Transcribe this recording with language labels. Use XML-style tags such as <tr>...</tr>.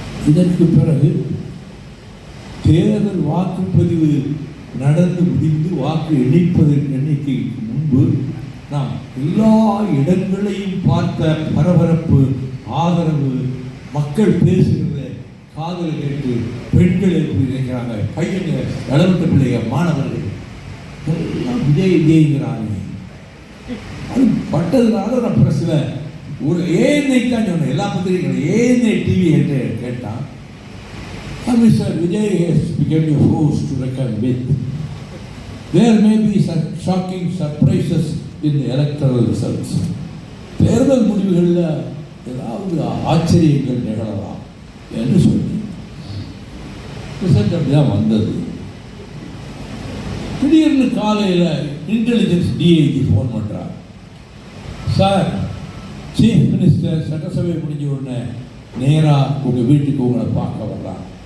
<ta>இதற்கு பிறகு தேர்தல் வாக்குப்பதிவு நடந்து முடிந்து வாக்கு எண்ணிக்கைக்கு முன்பு நாம் எல்லா இடங்களையும் பார்த்த பரபரப்பு, ஆதரவு, மக்கள் பேசுகிறத காதல் கேட்டு பெண்கள் எப்படி நினைக்கிறாங்க, பையங்க, வளர்ந்த பிள்ளைங்க, மாணவர்கள் எல்லாம் விஜய்ங்கிறாங்க. அது பட்டதுனால நான் பிரஸில் ஒரு ஏஎன்ஐ தான் சொன்னேன். எல்லா பத்திரிகைகளும் ஏஎன்ஐ டிவி என்று கேட்டான்.</ta> <en>Mr. Vijay has become a force to reckon with. There may be some shocking surprises in the electoral results.</en> <ta>தேர்தல் முடிவுகளில் ஏதாவது ஆச்சரியங்கள் நிகழலாம் என்று சொல்லி ரிசல்ட் அப்படிதான் வந்தது. திடீர்னு காலையில் இன்டெலிஜென்ஸ் டிஐஜி ஃபோன் பண்ணுறார். சார், சீஃப் மினிஸ்டர் சட்டசபை முடிஞ்ச உடனே நேராக உங்கள் வீட்டுக்கு உங்களை பார்க்க வர்றான்.</ta>